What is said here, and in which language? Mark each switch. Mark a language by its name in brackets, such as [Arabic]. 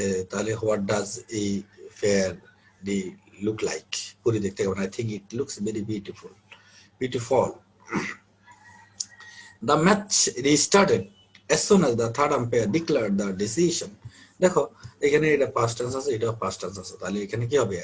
[English] তাহলে what does এই fairy look like? [Bangla] পরি দেখতে কেমন? [English] I think it looks very beautiful, beautiful. The match restarted as soon as the third umpire declared the decision. [Bangla] দেখো এখানে এটা past tense আছে, এটাও পাস্ট টেন্স আছে, তাহলে এখানে কি হবে?